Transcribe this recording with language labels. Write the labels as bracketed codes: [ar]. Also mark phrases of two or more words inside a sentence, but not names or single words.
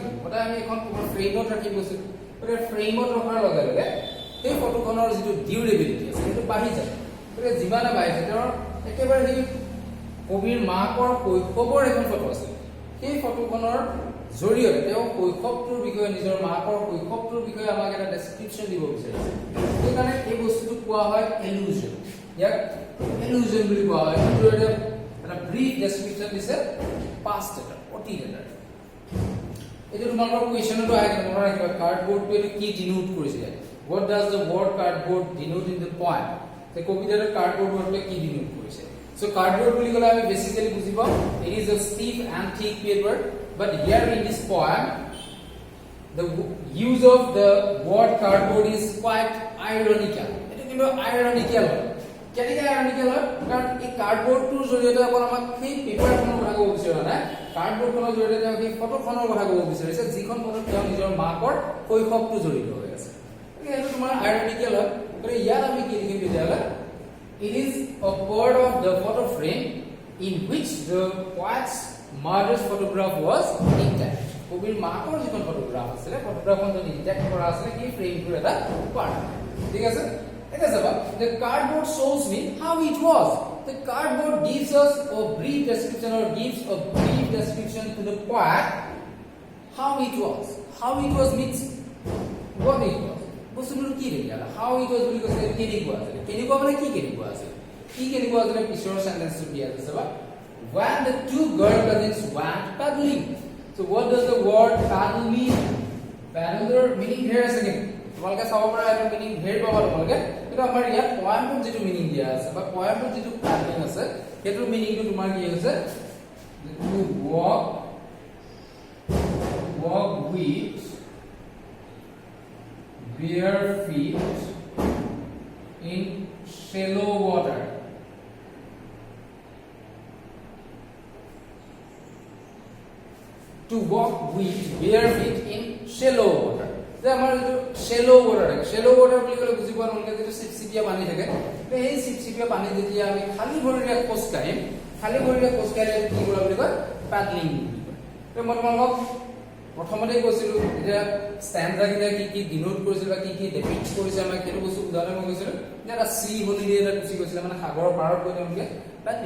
[as] কৰিম সদায় আমি এখন ফ্ৰেমত ৰাখি গৈছোঁ গতিকে ফ্ৰেমত ৰখাৰ লগে লগে সেই ফটোখনৰ যিটো ডিউৰেবিলিটি আছে সেইটো বাঢ়ি যায় গতিকে যিমানে বাঢ়িছে তেওঁৰ একেবাৰে সেই কবিৰ মাকৰ শৈশৱৰ এখন ফটো আছে সেই ফটোখনৰ জৰিয়তে তেওঁ শৈশৱটোৰ বিষয়ে নিজৰ মাকৰ শৈশৱটোৰ বিষয়ে আমাক এটা ডেছক্ৰিপশ্যন দিব বিচাৰিছে সেইকাৰণে এই বস্তুটোক কোৱা হয় এলুজন ইয়াক এলুজন বুলি কোৱা হয় এটা [en] brief description [as] দিছে পাষ্ট এটা অতীত এটা এইটো তোমালোকৰ কুৱেশ্যনতো আহে মনত ৰাখিবা কাৰ্ডবোৰ্ডটো এইটো কি ডিনোট কৰিছে [en] what does the word cardboard denote in the poem the [as] কবিতাৰ কাৰ্ডবোৰ্ড ওপৰত কি ডিনোট কৰিছে [en] so cardboard [as] বুলি ক'লে আমি বেসিক্যালি বুজি পাওঁ [en] it is a stiff and thick paper but here in this poem the use of the word cardboard is quite ironical [as] এটা কিন্তু ironical কেনেকৈ ironical কাৰণ এই কাৰ্ডবোৰ্ডটোৰ জৰিয়তে অকল আমাক সেই পেপাৰখনৰ কথা ক'ব বিচাৰা নাই কাৰ্ডবোৰ্ডখনৰ জৰিয়তে তেওঁ সেই ফটোখনৰ কথা ক'ব বিচাৰিছে যিখন ফটোত তেওঁ নিজৰ মাকৰ শৈশৱটো জড়িত হৈ আছে এইটো তোমাৰ ironical হয় গতিকে ইয়াত আমি কি লিখিম তেতিয়াহ'লে [en] it is a part of the photo frame in which the poet's mother's photograph was intact [as] কবিৰ মাকৰ যিখন ফটোগ্ৰাফ আছিল ফটোগ্ৰাফখন যদি ইনটেক্ট কৰা আছিল সেই ফ্ৰেমটোৰ এটা পাৰ্ট ঠিক আছে এটা চাবা [en] the cardboard shows me how it was the cardboard gives us a brief description or gives a brief description to the poet how it was means what it was [as] বস্তুটো কি দেখিলা [en] how it was [as] বুলি কৈছে কেনেকুৱা মানে কি কেনেকুৱা আছিল পিছৰ সেন্টেন্সটো দিয়া আছে চাবা [en] when the two girl cousins went paddling so what does the word paddle mean paddler meaning here is again [as] তোমালোকে চাব পৰা এটা মিনিং হেৰি পাবা তোমালোকে কিন্তু আমাৰ ইয়াত পয়েমটোৰ যিটো মিনিং দিয়া আছে বা পয়েমটোৰ যিটো প্যাটাৰ্ণ আছে সেইটো মিনিংটো তোমাৰ কি হৈছে [en] to walk with bare feet in shallow water to walk with bare feet in shallow water [as] যে আমাৰ যে [en] shallow water [as] বুলি ক'লে বুজি পোৱা নলকে যে চিপচিপিয়া পানী থাকে এই চিপচিপিয়া পানী যেতিয়া আমি খালি ভৰিৰে খোজ কাঢ়িম কি কৰা বুলি কয় প্যাডলিং বুলি কয় তো মই তোমালোকক প্ৰথমতে কৈছিলো এটা ষ্টেণ্ডা কি ডিনোট কৰিছিল বা কি ডেপিক্ট কৰিছে আমাৰ কেটো বস্তু উদাহৰণ মই কৈছিলো যে এটা [en] sea holiday [as] এটা কুচি কৈছিল মানে সাগৰৰ পাৰত গৈ তেওঁলোকে প্যাডলিং